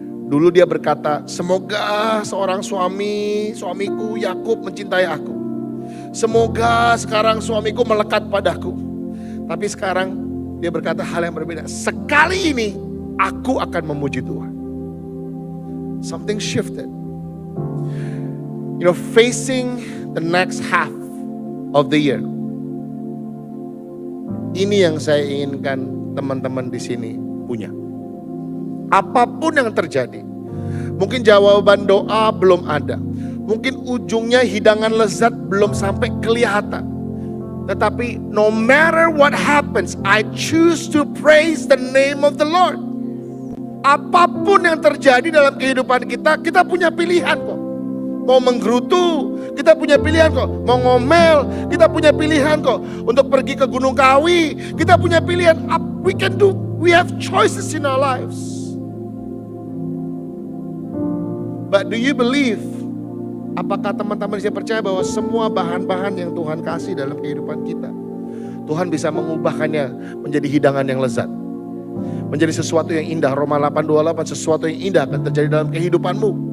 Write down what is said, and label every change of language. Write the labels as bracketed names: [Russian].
[Indonesian] Dulu dia berkata, semoga seorang suamiku Yakub mencintai aku. Semoga sekarang suamiku melekat padaku. Tapi sekarang dia berkata hal yang berbeda. Sekali ini aku akan memuji Tuhan. [English] Something shifted. Facing the next half of the year. [Indonesian] Ini yang saya inginkan teman-teman di sini punya. Apapun yang terjadi. Mungkin jawaban doa belum ada. Mungkin ujungnya hidangan lezat belum sampai kelihatan. Tetapi [English] no matter what happens, I choose to praise the name of the Lord. [Indonesian] Apapun yang terjadi dalam kehidupan kita, kita punya pilihan kok. mau menggerutu, kita punya pilihan kok. Mau ngomel, kita punya pilihan kok. Untuk pergi ke Gunung Kawi, kita punya pilihan. [English] We have choices in our lives. But do you believe? [Indonesian] Apakah teman-teman bisa percaya bahwa semua bahan-bahan yang Tuhan kasih dalam kehidupan kita, Tuhan bisa mengubahkannya menjadi hidangan yang lezat, menjadi sesuatu yang indah. Roma 8:28, sesuatu yang indah akan terjadi dalam kehidupanmu.